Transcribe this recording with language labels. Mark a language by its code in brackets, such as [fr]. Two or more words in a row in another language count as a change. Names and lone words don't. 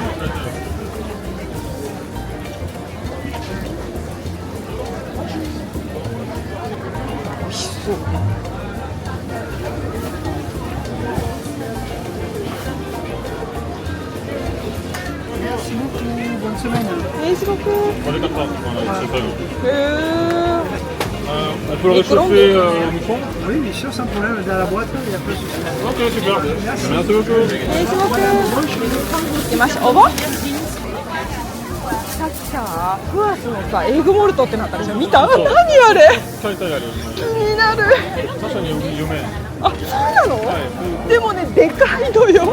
[ja] 美味しそう。すごく。これ買った。 [fr] On peut le réchauffer au micro? Oui, bien sûr, sans problème. Dans la boîte, il n'y a pas de souci. Ok, super. Merci beaucoup. [ja] すごく。行きましょう。おぼ？さっきさ、フアスのさ、エッグモルトってなったでしょ。見た？何あれ？買いたいあるよ。気になる。確かに有名。あ、そうなの？でもね、でかいのよ。